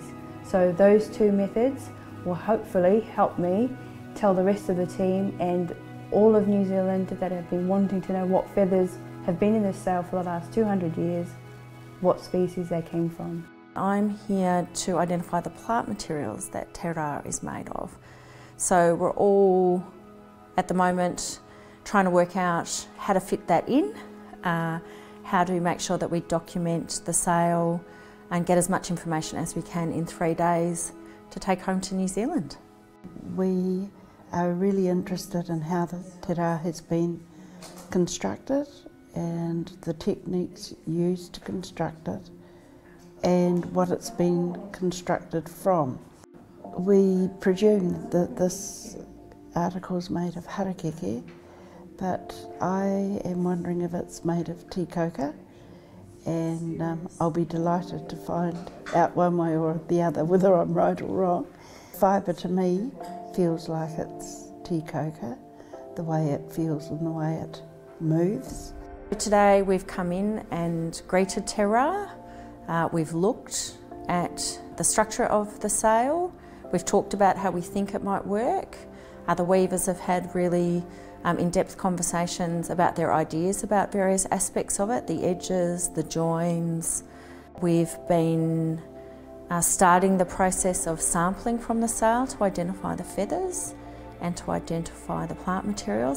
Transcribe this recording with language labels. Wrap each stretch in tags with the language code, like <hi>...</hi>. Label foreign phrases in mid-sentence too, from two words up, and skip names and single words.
<en>So those two methods will hopefully help me tell the rest of the team and all of New Zealand that have been wanting to know what feathers have been in the sail for the last 200 years, what species they came from. I'm here to identify the plant materials that</en> <mi>te rā</mi> <en>is made of. So we're all, at the moment, trying to work out how to fit that in, how to make sure that we document the sail and get as much information as we can in 3 days to take home to New Zealand. We are really interested in how the</en> <mi>te rā</mi> <en>has been constructed and the techniques used to construct it and what it's been constructed from. We presume that this article is made of harakeke, but I am wondering if it's made of tikaka, and I'll be delighted to find out one way or the other whether I'm right or wrong. Fibre to me feels like it's tikaka, the way it feels and the way it moves. Today we've come in and greeted</en> <mi>te rā.</mi> <en>We've looked at the structure of the sail. We've talked about how we think it might work. The weavers have had really in-depth conversations about their ideas about various aspects of it, the edges, the joins. We've been starting the process of sampling from the sail to identify the feathers and to identify the plant materials.</en>